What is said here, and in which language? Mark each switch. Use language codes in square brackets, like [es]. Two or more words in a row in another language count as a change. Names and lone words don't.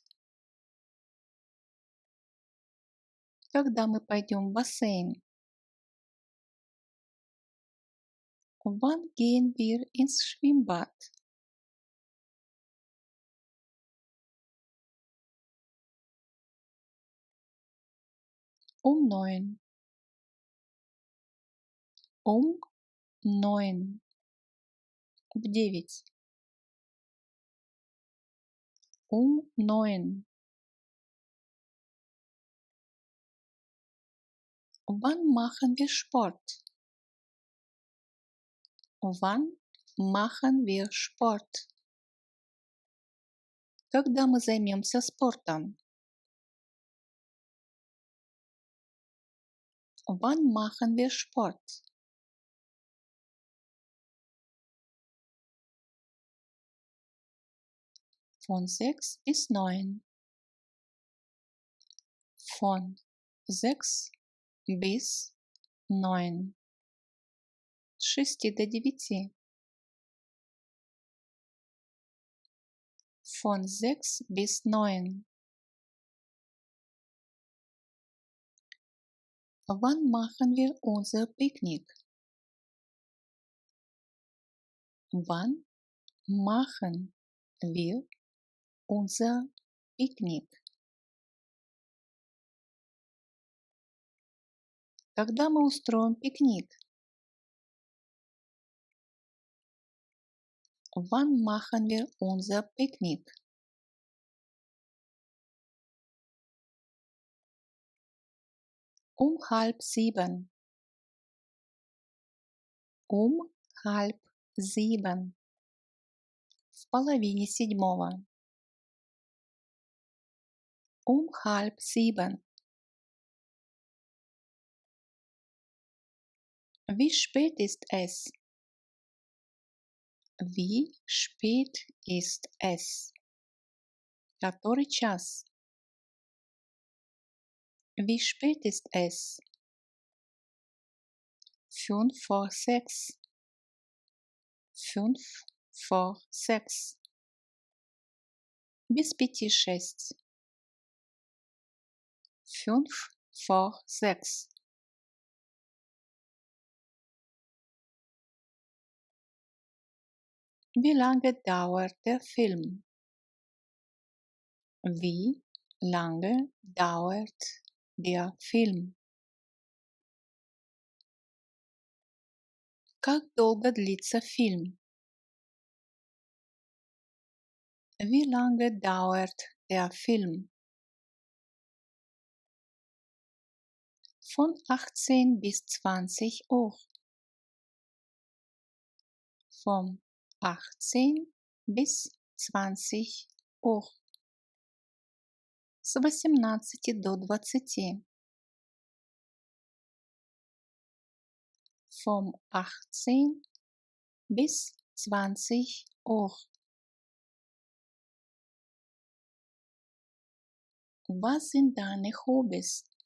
[ru] Когда мы пойдем в бассейн? [de] Wann gehen wir ins Schwimmbad? Um 9. Um 9. [ru] В 9. Um 9. [de] Wann machen wir Sport? Wann machen wir Sport? [ru] Когда мы займемся спортом? [de] Wann machen wir Sport? Von 6 bis 9. Von 6 bis 9. [ru] С 6 до 9. [de] Von 6 bis 9. Wann machen wir unser Picknick? Wann machen wir unser Picknick? [ru] Когда мы устроим пикник? [de] Wann machen wir unser Picknick? Um 6:30. Um 6:30. [ru] В половине седьмого. [de] Um 6:30. Wie spät ist es? Wie spät ist es? [ru] Который час? [de] Wie spät ist es? 5 vor 6. 5 vor 6. Без 5:06. 5 vor 6. Wie lange dauert der Film? Wie lange dauert der Film? [ru] Как долго длится фильм? [de] Wie lange dauert der Film? Von 18 bis 20 Uhr. Von 18 bis 20 Uhr. [ru] С 18 до 20. [de] Vom 18 bis 20 Uhr. Was sind deine Hobbys?